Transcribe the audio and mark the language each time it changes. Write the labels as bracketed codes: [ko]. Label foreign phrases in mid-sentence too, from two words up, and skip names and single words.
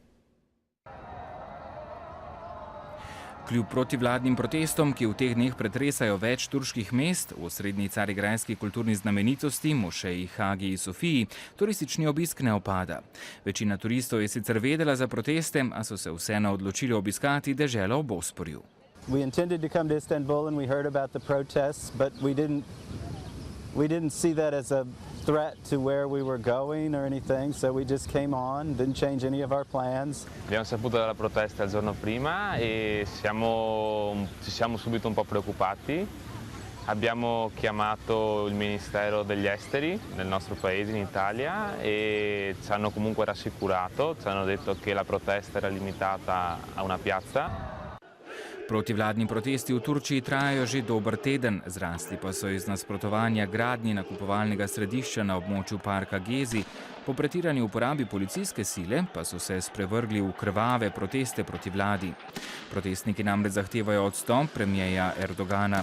[sl] Kljub protivladnim protestom, ki v teh dneh pretresajo več turških mest, v osrednji carigrajski kulturni znamenitosti, mošeji Hagiji Sofiji, turistični obisk ne opada. Večina turistov je sicer vedela za proteste, a so se vseeno odločili obiskati deželo v Bosporju. [en] We intended to come to Istanbul and we heard about the protests, but we didn't see that as a threat to where we were going or anything, so we just came on, didn't change any of our plans. [it] Abbiamo saputo della protesta il giorno prima e ci siamo subito un po' preoccupati. Abbiamo chiamato il Ministero degli Esteri nel nostro paese, in Italia, e ci hanno comunque rassicurato, ci hanno detto che la protesta era limitata a una piazza. [sl] Protivladni protesti v Turčiji trajajo že dober teden, zrasli pa so iz nasprotovanja gradnji nakupovalnega središča na območju parka Gezi. Po pretirani uporabi policijske sile pa so se sprevrgli v krvave proteste proti vladi. Protestniki namreč zahtevajo odstop premierja Erdogana.